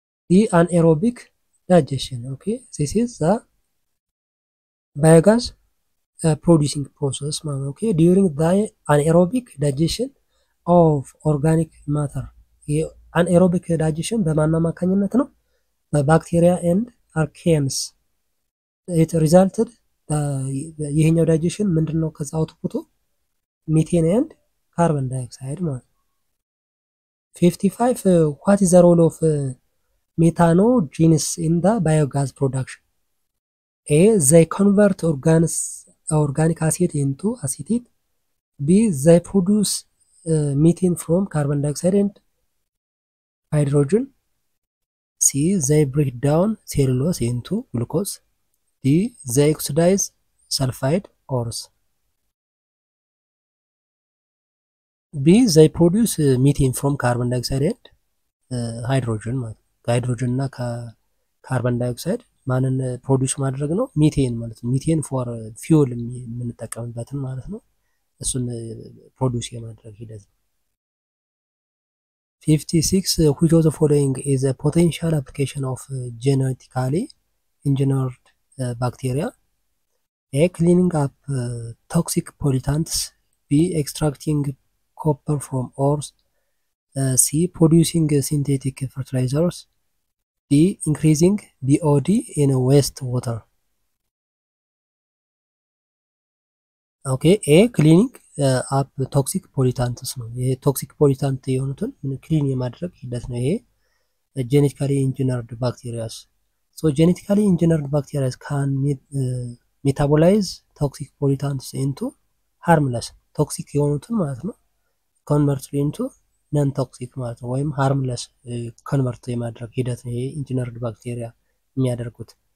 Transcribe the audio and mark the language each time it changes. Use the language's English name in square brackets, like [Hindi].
[English] D. Anaerobic digestion. Okay, this is the biogas producing process. Okay, during the anaerobic digestion of organic matter. [Amharic] anaerobic digestion በማን አማካኝነት ነው? በባክቴሪያ ኤንድ አርኬንስ [English] it resulted [Amharic] ይሄኛው ዳይጀሽን ምንድነው? ከዛ አውትፑቱ ሚቴን ኤንድ [English] carbon dioxide [Amharic] ማለት [English] 55 what is the role of methanogenesis in the biogas production? A. They convert organic acid into acetate. B. They produce methane from carbon dioxide and hydrogen. C. They break down cellulose into glucose. D. They oxidize sulfide ores. B. They produce methane from carbon dioxide and hydrogen [Amharic] ማለት ከሃይድሮጅን እና ከካርበን ዳይኦክሳይድ ማንን ፕሮዲዩስ ማድረግ ነው? ሚቴን ማለት ነው። ሚቴን ፎር ፊውል የምንጠቀምበትን ማለት ነው። እሱን ፕሮዲዩስ የማድረግ ሂደት ነው። 56 [English] which of the following is a potential application of genetically engineered bacteria? A. Cleaning up toxic pollutants. B. Extracting copper from ores. C. Producing synthetic fertilizers. D. Increasing BOD in wastewater. Okay. A. Cleaning up toxic pollutants [Amharic] ነው። ይሄ ቶክሲክ ፖሊታንት የሆኑትን ክሊን የማድረግ ሂደት ነው። ይሄ genetically engineered bacteria. [English] So genetically engineered bacteria can metabolize toxic pollutants into harmless [Amharic] toxic የሆኑትን ማለት ነው [English] convert into non toxic [Amharic] ማለት ነው ወይም harmless convert የማድረግ ሂደት ነው። ይሄ engineered bacteria የሚያደርጉት